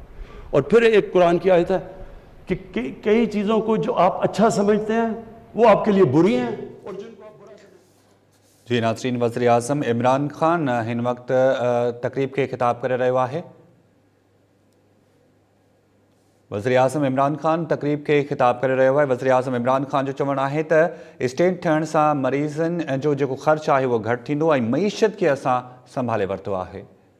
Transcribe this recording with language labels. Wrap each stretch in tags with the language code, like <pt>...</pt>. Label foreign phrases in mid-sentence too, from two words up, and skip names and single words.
<ur>اور پھر ایک قرآن کی آیت ہے کہ کئی چیزوں کو جو آپ اچھا سمجھتے ہیں وہ آپ کے لیے بری ہیں, اور جن کو آپ برا سمجھتے ہیں. جی ناظرین, وزیر اعظم عمران خان</ur> <sd>ہن وقت</sd> <ur>تقریب کے خطاب کر رہا ہے. وزیر اعظم عمران خان تقریب کے خطاب کر رہا ہے.</ur> <sd>وزیر اعظم عمران خان جو चवणु आहे त स्टेट थियण सां मरीज़नि जो जेको ख़र्चु आहे उहो घटि थींदो ऐं मईशत खे असां संभाले वरितो आहे.</sd>